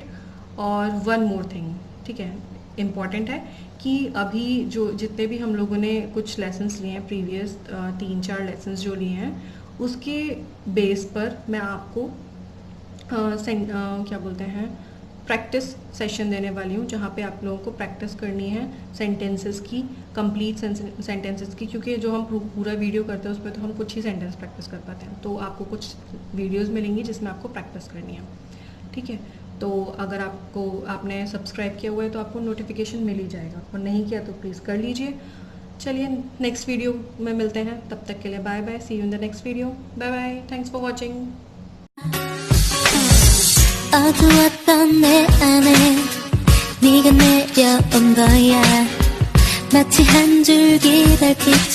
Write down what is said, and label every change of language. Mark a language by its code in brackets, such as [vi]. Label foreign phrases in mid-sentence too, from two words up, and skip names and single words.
[hi] और [en] one more thing, [hi] ठीक है, इम्पॉर्टेंट है कि अभी जो जितने भी हम लोगों ने कुछ लेसन्स लिए हैं, [en] previous 3-4 lessons [hi] जो लिए हैं, उसके बेस पर मैं आपको क्या बोलते हैं [en] practice session [hi] देने वाली हूँ, जहाँ पे आप लोगों को प्रैक्टिस करनी है सेंटेंसेस की, [en] complete sentences [hi] की, क्योंकि जो हम पूरा वीडियो करते हैं उस पर तो हम कुछ ही [en] sentence practice [hi] कर पाते हैं, तो आपको कुछ वीडियोस मिलेंगी जिसमें आपको प्रैक्टिस करनी है, ठीक है। तो अगर आपने सब्सक्राइब किया हुआ है तो आपको नोटिफिकेशन मिल ही जाएगा, और नहीं किया तो प्लीज़ कर लीजिए। चलिए [en] next video [hi] में मिलते हैं, तब तक के लिए [en] bye bye, see you in the next video, bye bye, thanks for watching. [ko] 어두웠던 내 안에 네가 내려온 거야 마치 한 줄기 달빛처럼